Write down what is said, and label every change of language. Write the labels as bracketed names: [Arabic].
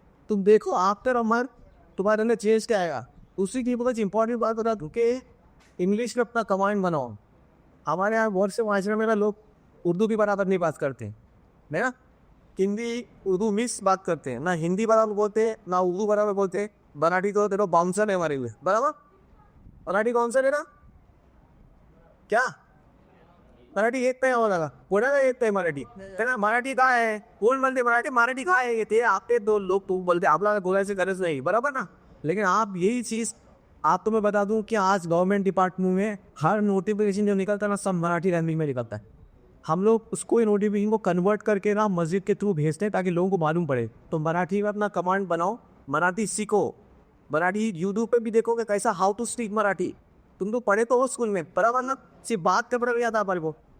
[Hindi] तुम देखो after a month तुम्हारे अंदर चेंज क्या आएगा। उसी की बहुत इंपॉर्टेंट बात बता दूँ कि इंग्लिश में अपना कमांड बनाओ। हमारे यहाँ बहुत से माशरे में ना लोग उर्दू भी बराबर नहीं बात करते है ना, हिंदी उर्दू मिक्स बात करते हैं, ना हिंदी बराबर बोलते हैं ना उर्दू बराबर बोलते हैं। मराठी तो तेरा बाउंसर है हमारे लिए, बराबर। मराठी बाउंसर है ना, क्या [Marathi] मराठी येत नाही आम्हाला, कोणाला येत नाही मराठी, त्यांना मराठी काय आहे, कोण म्हणते मराठी काय आहे, ते आपले [Hindi] दो लोग तुम बोलते, [Marathi] आपल्याला बोलायची गरज [Hindi] नहीं, बराबर ना। लेकिन आप यही चीज़ आपको मैं बता दूं कि आज गवर्नमेंट डिपार्टमेंट में हर नोटिफिकेशन जो निकलता है ना, सब मराठी लैंग्वेज में निकलता है। हम लोग उसको नोटिफिकेशन को कन्वर्ट करके ना मस्जिद के थ्रू भेजते हैं ताकि लोगों को मालूम पड़े। तो मराठी में अपना कमांड बनाओ, मराठी सीखो। मराठी यूट्यूब पे भी देखोगे कैसा हाउ टू स्पीक मराठी, तुम तो पढ़े तो हो स्कूल में, बराबर ना, सिर्फ बात का पढ़ आता हमारे को।